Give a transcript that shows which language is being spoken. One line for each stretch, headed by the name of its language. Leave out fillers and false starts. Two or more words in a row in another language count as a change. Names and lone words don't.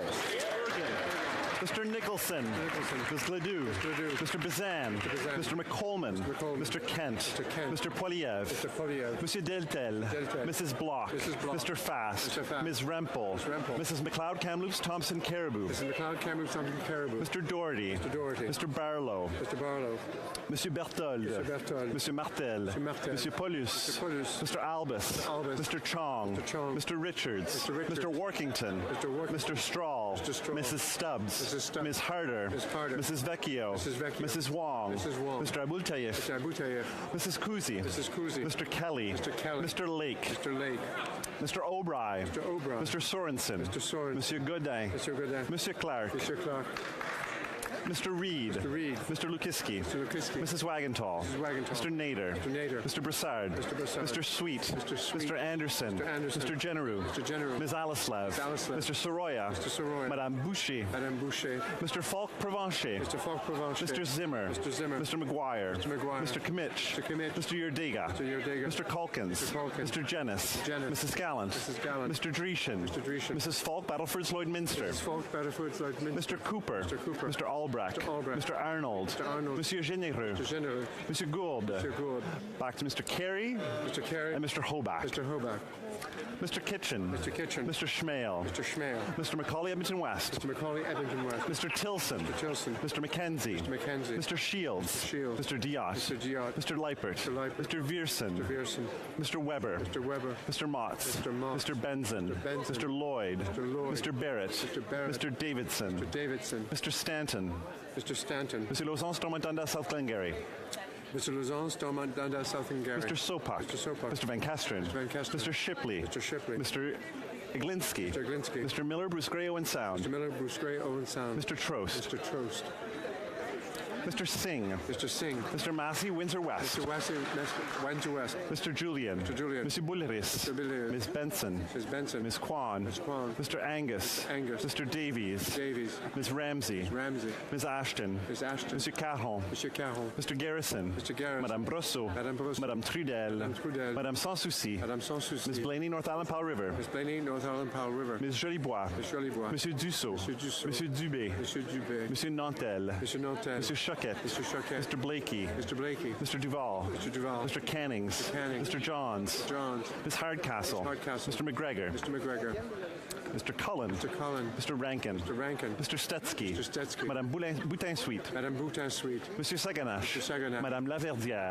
English: Mr. Nicholson. Ms. Ledoux. Mr. Bazan. Mr. McColman. Mr. Kent. Mr. Poilievre. Monsieur Deltel. Mrs. Bloch. Mr. Fast. Ms. Rempel. Mrs. McLeod Thompson Caribou. Mr. Doherty. Mr. Barlow. Monsieur Berthold. Monsieur Martel. Monsieur Paulus. Mr. Albus. Mr. Chong. Mr. Richards. Mr. Workington. Mr. Strahl. Mrs. Stubbs. Ms. Harder. Mrs. Vecchio. Mrs. Wong. Mr. Abultayev. Mrs. Kuzi. Mr. Kelly. Mr. Lake. Mr. O'Brien. Mr. Sorensen. Monsieur Godin. Monsieur Clark. Mr. Reid. Mr. Lukiski. Mrs. Wagenthal. Mr. Nader. Mr. Broussard. Mr. Sweet. Mr. Anderson. Mr. Generou. Ms. Alislav. Mr. Soroya. Madame Boucher. Mr. Falk Provencher. Mr. Zimmer. Mr. McGuire. Mr. Kimmich. Mr. Yurdega. Mr. Calkins. Mr. Jenis. Mrs. Gallant. Mr. Dreeshen. Mrs. Falk Battleford's Lloydminster. Mr. Cooper. Mr. Albrecht. Mr. Arnold. Monsieur Généreux. Monsieur Gould. Back to Mr. Carey. And Mr. Hoback. Mr. Kitchen. Mr. Schmale. Mr. Macaulay Edmonton West. Mr. Tilson. Mr. McKenzie. Mr. Shields. Mr. Diot. Mr. Leipert. Mr. Viersen. Mr. Weber. Mr. Motz. Mr. Benson. Mr. Lloyd. Mr. Barrett. Mr. Davidson. Mr. Stanton. Monsieur Lauzon, Stormont Dundas, South Glengarry. Mr. Lauzon, Stormont Dundas, South Glengarry. Mr. Sopak. Mr. Van Kasteren. Mr. Shipley. Mr. Iglinski. Mr. Miller, Bruce Gray, Owen Sound. Mr. Trost. Mr. Singh. Mr. Massey, Windsor West. Mr. Julian. Mr. Bulleris. Ms. Benson. Ms. Kwan. Mr. Angus. Mr. Davies. Ms. Ramsey. Ms. Ashton. Mr. Caron. Mr. Garrison. Madame Brosseau. Madame Trudel. Madame Sans Souci. Ms. Blaney, North Island Powell River. Ms. Jolibois. Monsieur Dussault. Monsieur Dubé. Monsieur Nantel. Monsieur Choquette. Mr. Blakey. Mr. Duval. Mr. Cannings. Mr. Johns. Ms. Hardcastle. Mr. McGregor. Mr. Cullen. Mr. Rankin. Mr. Stetsky. Madame Boutin-Sweet. Monsieur Saganash. Madame Laverdière.